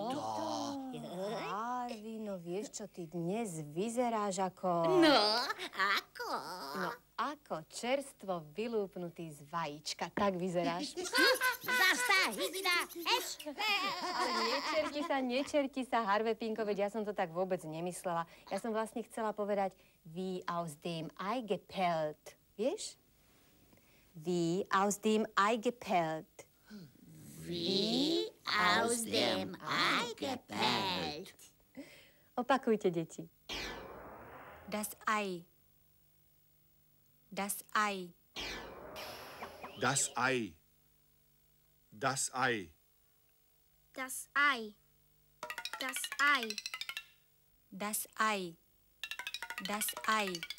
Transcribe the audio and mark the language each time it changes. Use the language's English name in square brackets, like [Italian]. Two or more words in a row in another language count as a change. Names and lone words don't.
[Slovak] Harvey, no vieš čo, ty dnes vyzeráš ako... No, ako? No, ako čerstvo vylúpnutý z vajíčka. Tak vyzeráš. Zastá, hydina, Ale nečerti sa, Harvey Pinko, veď ja som to tak vôbec nemyslela. Ja som vlastne chcela povedať [German] wie aus dem Ei gepellt. [Slovak] Vieš? [German] Wie aus dem Ei gepellt. Wie aus dem Ei gepellt. [Slovak] Opakujte, deti. [German] Das Ei. Das Ei. Das Ei. Das Ei. Das Ei. Das Ei. Das Ei. Das Ei.